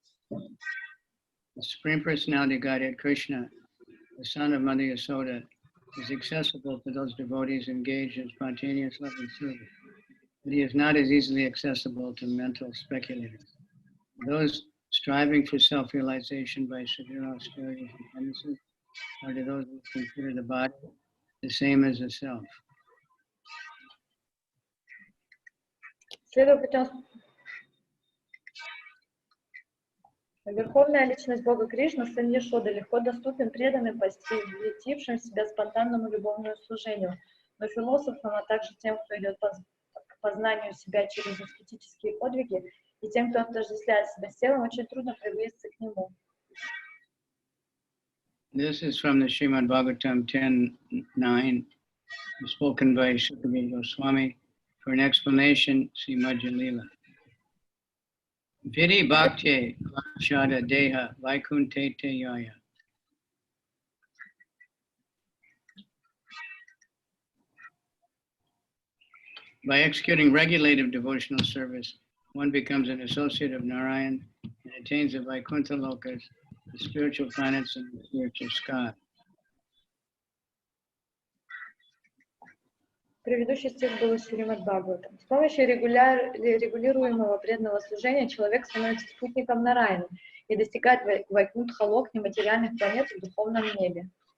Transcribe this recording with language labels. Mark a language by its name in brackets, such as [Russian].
[English] The Supreme Personality of Godhead, Krishna, the son of Mother Yasoda, is accessible to those devotees engaged in spontaneous loving service, but he is not as easily accessible to mental speculators. Those striving for self-realization by severe austerities and penances, or to those who consider the body the same as the self. [Russian] Следуя путем Верховная Личность Бога Кришна, сын Яшоды, легко доступен преданным, посвятившим себя спонтанному любовному служению, но философам, а также тем, кто идет к познанию себя через аскетические подвиги, и тем, кто отождествляет себя с телом, очень трудно приблизиться к нему. [English] This is from the Srimad Bhagavatam 10.9, spoken by Kavicandra Swami. For an explanation, see Madhya-lila. [Bangla] Vidi bhakti shada deha vaikunte te yaya. [English] By executing regulative devotional service, one becomes an associate of Narayan and attains the Vaikuntha lokas, the spiritual planets and the spiritual sky. [Russian] Предыдущий стих был из Шримад Бхагаватам. С помощью регулируемого преданного служения человек становится спутником Нараяны и достигает Вайкунтха-лок нематериальных планет в духовном небе.